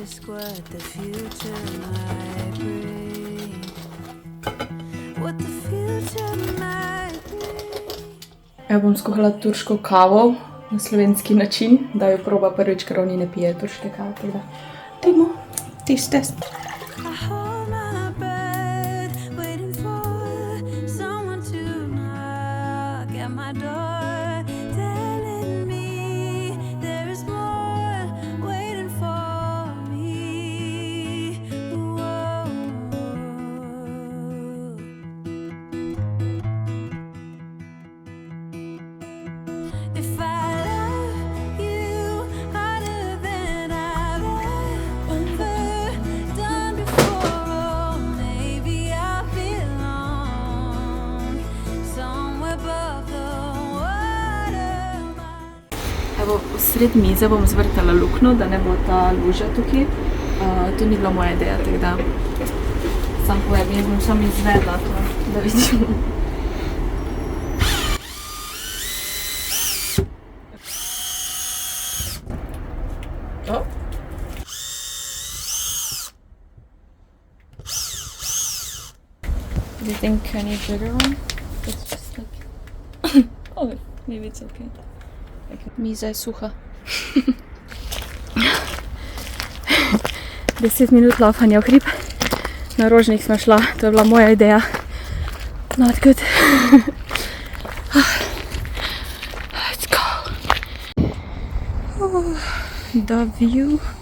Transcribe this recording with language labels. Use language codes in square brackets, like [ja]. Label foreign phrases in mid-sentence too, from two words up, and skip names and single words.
[en] what the future might bring. What the future might bring. [sl] Ja bom skuhala turško kavo na slovenski način, da jo proba prvič, ker oni ne pije turške kave, tako da dajmo test. [en] I hold my breath, waiting for someone to knock at my door, telling me there is more waiting for me. Whoa. If I love you harder than I've ever done before, oh, maybe I belong somewhere above the waterline. [sl] Evo, sred mize bom zvrtala luknjo, da ne bo ta luža tukaj. To ni bila moja ideja, tako da sam povem, jaz bom samo izvedla to, da vidimo. Oh. [en] Do you think I need a bigger one? It's just like... Oh, maybe it's okay. [sl] Miza je suha. 10 minut laufanja v hrib. Na Rožnik smo šla, to je bila moja ideja. [en] Not good. Let's go. Oh, the view.